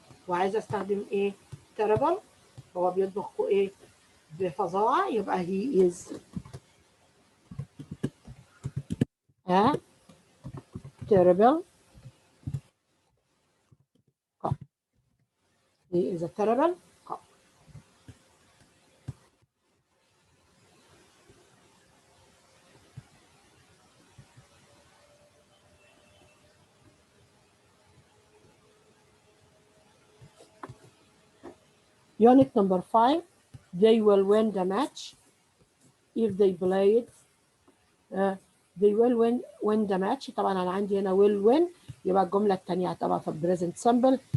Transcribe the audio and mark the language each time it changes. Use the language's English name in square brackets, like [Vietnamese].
[Arabic] وعايزة استخدم ايه terrible. هو بيطبخ ايه بفظاعة. [English] يبقى he is a terrible cook. He is a terrible cook. Unit number 5. They will win the match if they play it. They will win the match. [Arabic] طبعا أنا عندي هنا [English] will win. [Arabic] يبقى الجملة الثانية طبعا في [English] present simple.